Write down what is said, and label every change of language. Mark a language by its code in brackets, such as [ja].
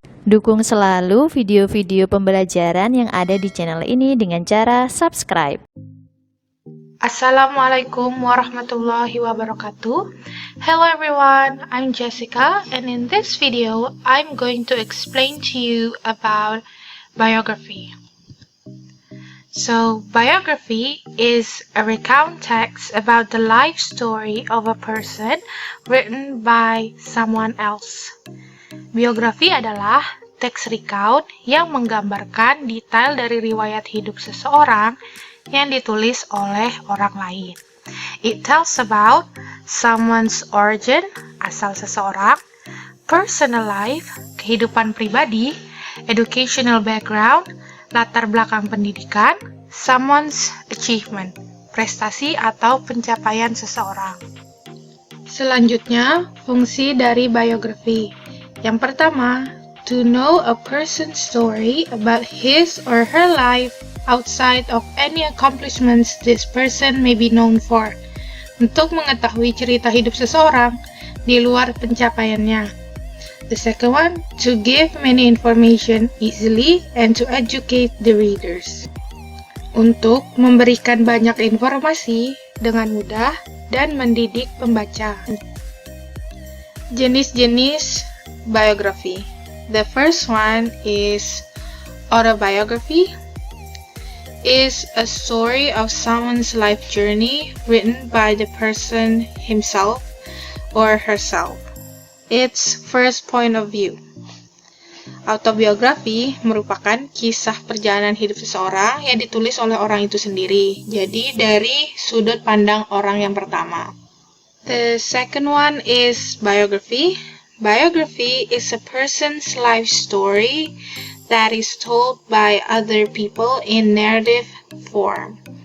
[id] Dukung selalu video-video pembelajaran yang ada di channel ini dengan cara subscribe. [ar] Assalamualaikum warahmatullahi wabarakatuh. [en] Hello everyone, I'm Jessica, and in this video, I'm going to explain to you about biography. So, biography is a recount text about the life story of a person written by someone else. [id] Biografi adalah teks recount yang menggambarkan detail dari riwayat hidup seseorang yang ditulis oleh orang lain. [en] It tells about someone's origin, [id] asal seseorang, [en] personal life, [id] kehidupan pribadi, [en] educational background, [id] latar belakang pendidikan, [en] someone's achievement, [id] prestasi atau pencapaian seseorang. Selanjutnya, fungsi dari biografi. Yang pertama, [en] to know a person's story about his or her life outside of any accomplishments this person may be known for. [id] Untuk mengetahui cerita hidup seseorang di luar pencapaiannya. [en] The second one, to give many information easily and to educate the readers. [id] Untuk memberikan banyak informasi dengan mudah dan mendidik pembaca. Jenis-jenis biografi. [en] The first one is autobiography. Is a story of someone's life journey written by the person himself or herself. Its first point of view. [id] Autobiografi merupakan kisah perjalanan hidup seseorang yang ditulis oleh orang itu sendiri. Jadi dari sudut pandang orang yang pertama. [en] The second one is biography. Biography is a person's life story that is told by other people in narrative form.